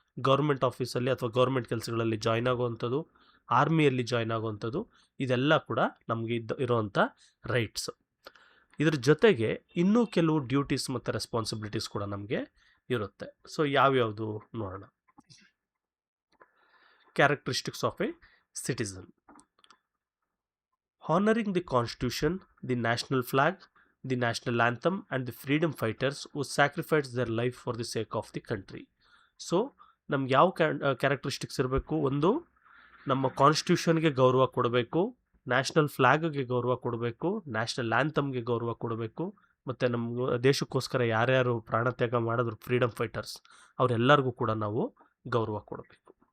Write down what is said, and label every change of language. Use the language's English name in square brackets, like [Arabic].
[Kannada] Government ಆಫೀಸಲ್ಲಿ ಅಥವಾ government ಕೆಲಸಗಳಲ್ಲಿ ಜಾಯ್ನ್ ಆಗುವಂಥದ್ದು, ಆರ್ಮಿಯಲ್ಲಿ ಜಾಯ್ನ್ ಆಗುವಂಥದ್ದು, ಇದೆಲ್ಲ ಕೂಡ ನಮಗೆ ಇರೋವಂಥ ರೈಟ್ಸ್. ಇದ್ರ ಜೊತೆಗೆ ಇನ್ನೂ ಕೆಲವು ಡ್ಯೂಟೀಸ್ ಮತ್ತು ರೆಸ್ಪಾನ್ಸಿಬಿಲಿಟೀಸ್ ಕೂಡ ನಮಗೆ ಇರುತ್ತೆ. ಸೊ ಯಾವ್ಯಾವುದು ನೋಡೋಣ. [English] Characteristics of a citizen: honoring the constitution, the national flag, the national anthem and the freedom fighters who sacrificed their life for the sake of the country. [Kannada] So ನಮ್ಗೆ ಯಾವ characteristics ಇರಬೇಕು? ಒಂದು, ನಮ್ಮ ಕಾನ್ಸ್ಟಿಟ್ಯೂಷನ್ಗೆ ಗೌರವ ಕೊಡಬೇಕು, ನ್ಯಾಷನಲ್ ಫ್ಲ್ಯಾಗ್ಗೆ ಗೌರವ ಕೊಡಬೇಕು, ನ್ಯಾಷನಲ್ ಆ್ಯಂಥಮ್ಗೆ ಗೌರವ ಕೊಡಬೇಕು, ಮತ್ತು ನಮ್ಮ ದೇಶಕ್ಕೋಸ್ಕರ ಯಾರ್ಯಾರು ಪ್ರಾಣತ್ಯಾಗ ಮಾಡಿದ್ರು ಫ್ರೀಡಮ್ ಫೈಟರ್ಸ್ ಅವರೆಲ್ಲರಿಗೂ ಕೂಡ ನಾವು ಗೌರವ ಕೊಡಬೇಕು.